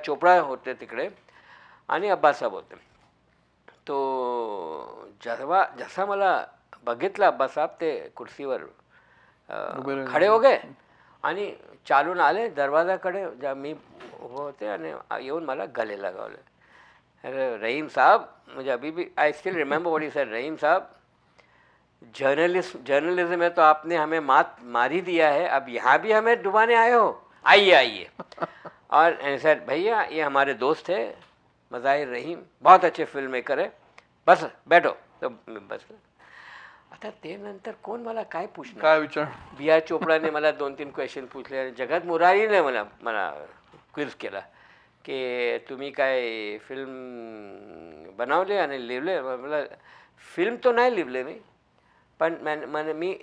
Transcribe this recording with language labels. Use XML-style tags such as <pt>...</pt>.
<mr>चोपडा होते तिकडे आणि अब्बास साहेब होते. तो जसा मला बघितलं अब्बास साहेब ते कुर्सीवर</mr> <hi>खडे हो गए</hi> <mr>आणि चालून आले दरवाजाकडे ज्या मी उभं होते आणि येऊन मला गले लगावले.</mr> <hi>अरे रहीम साहब मुझे अभी भी</hi> <en>I still remember what he said.</en> <hi>रहीम साहब जर्नलिज्म में तो आपने हमें मार ही दिया है अब यहाँ भी हमें डुबाने आए हो. आइए और सर भैया ये हमारे दोस्त है मज़ाहिर रहीम बहुत अच्छे फिल्म मेकर है बस बैठो.</hi> <mr>तो बस आता ते नंतर कोण मला काय पूछणार काय विचार. B.R. चोपडाने मला 2-3 क्वेश्चन पूछले आणि जगत मुरारीने मला क्विज केला की तुम्ही काय फिल्म बनवले आणि लिहिले. मला फिल्म तो नाही लिहिले मी पण मी</mr>